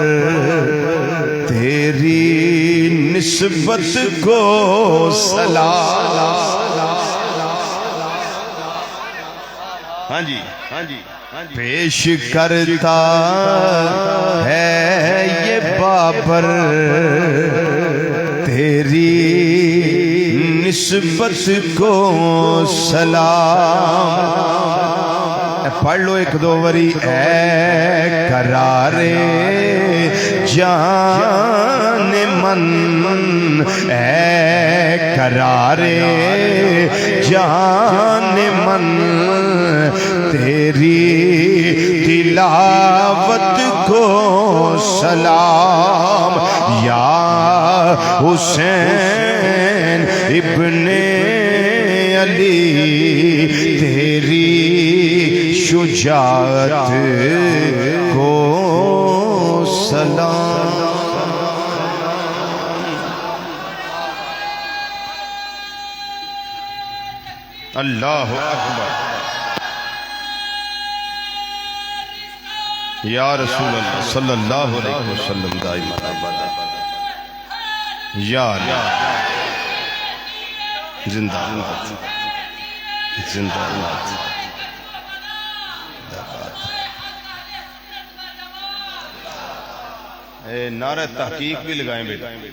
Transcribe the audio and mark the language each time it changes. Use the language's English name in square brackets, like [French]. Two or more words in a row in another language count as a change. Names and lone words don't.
[Urdu] تیری نسبت کو سلام ہاں جی پیش کرتا ہے یہ بابر پر تیری نسبت کو سلام. پڑھ لو ایک دو وری. [Persian] اے قرار جان من، اے قرار جان من، [Urdu] تیری تلاوت کو سلام. یا حسین ابن علی تیری شجاعت کو سلام. [Arabic] اللہ اکبر. یا رسول اللہ صلی اللہ علیہ وسلم دائما ابدا. [Urdu] یا اللہ زندہ باد زندہ باد. نعرہ تحقیق بھی لگائیں بیٹا.